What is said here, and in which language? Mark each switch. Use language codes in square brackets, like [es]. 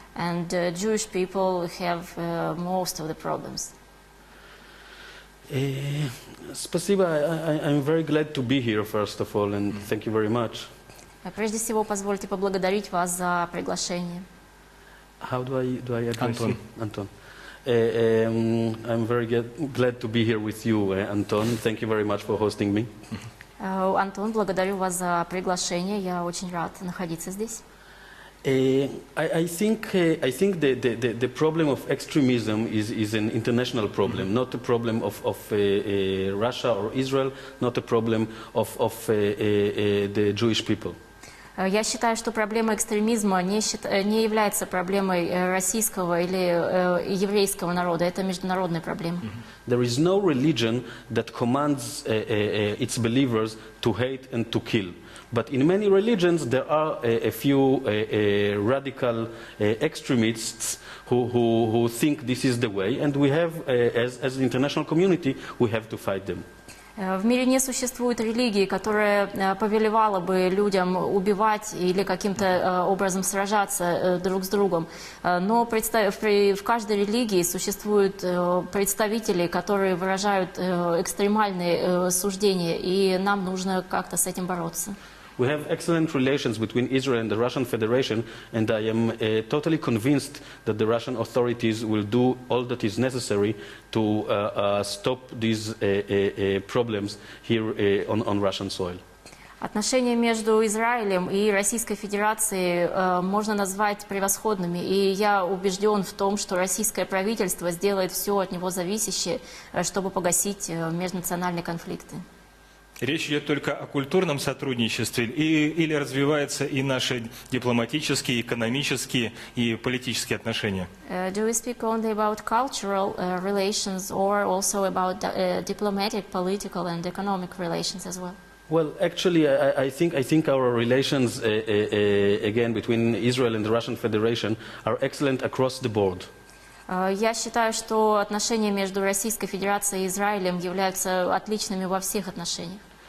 [en] And Jewish people have most of the problems. [ru] Спасибо. [en] I'm very glad to be here, first of all, and thank you very much. [ru] Прежде всего, позвольте поблагодарить вас за приглашение. [en] How do I address Anton. you? Anton. I'm very glad to be here with you, Anton. Thank you very much for hosting me. [ru] Антон, благодарю вас за приглашение. Я очень рад находиться здесь. [en] I think the problem of extremism is an international problem, not a problem of Russia or Israel, not a problem of the Jewish people. [ru] Я считаю, что проблема экстремизма не является проблемой российского или еврейского народа. Это международная проблема. [en] There is no religion that commands its believers to hate and to kill. But in many religions there are a few radical extremists who think this is the way, and we have, as an international community, we have to fight them. [ru] В мире не существует религии, которая повелевала бы людям убивать или каким-то образом сражаться друг с другом. Но в каждой религии существуют представители, которые выражают экстремальные суждения, и нам нужно как-то с этим бороться. [en] We have excellent relations between Israel and the Russian Federation, and I am totally convinced that the Russian authorities will do all that is necessary to stop these problems here on Russian soil. [ru] Отношения между Израилем и Российской Федерацией можно назвать превосходными, и я убежден в том, что российское правительство сделает все от него зависящее, чтобы погасить межнациональные конфликты. Речь идет только о культурном сотрудничестве или развиваются и наши дипломатические, экономические и политические отношения? [en] Do we speak only about cultural relations or also about diplomatic, political and economic relations as well? Well, actually, I think our relations, again, between Israel and the Russian Federation are excellent across the board. [ru] Я считаю, что отношения между Российской Федерацией и Израилем являются отличными во всех отношениях.